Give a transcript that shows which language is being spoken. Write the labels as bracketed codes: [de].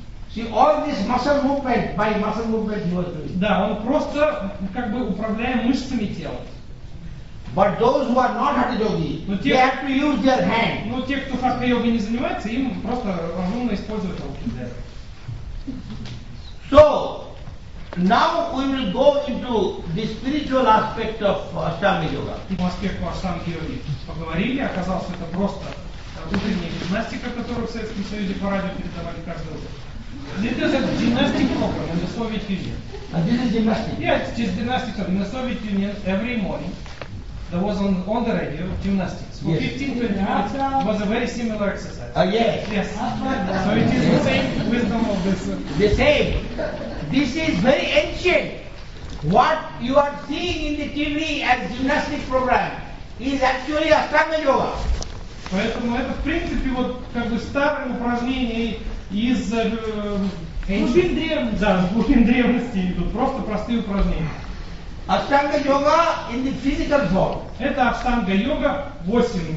[en] See, all this muscle movement, by muscle movement he was doing. [ru] Да, он просто как бы управляя мышцами тела. [en] But those who are not hatha yogi, they have to use their hand. [ru] Но те, кто хатха йогой не занимается, им просто разумно использовать руки. [en] So, now we will go into the spiritual aspect of Ashtanga Yoga. [ru] По аспекту Ашанги йоги поговорили, оказалось, это просто утренняя гимнастика, которую в Советском Союзе по радио передавали каждый раз. [en] This is a gymnastic program in the Soviet Union. And this is gymnastic? Yeah, it's just gymnastics. In the Soviet Union, every morning, there was on the radio gymnastics. For 15-20 minutes, it was a very similar exercise. Yes. So it is the same wisdom of this. The same. This is very ancient. What you are seeing in the TV as gymnastic program is actually Ashtanga Yoga. [ru] Поэтому это, в принципе, вот как бы старые упражнения из глубин древности идут, просто простые упражнения. [en] Ashtanga Yoga in the physical form. [ru] Это Ashtanga Yoga 8.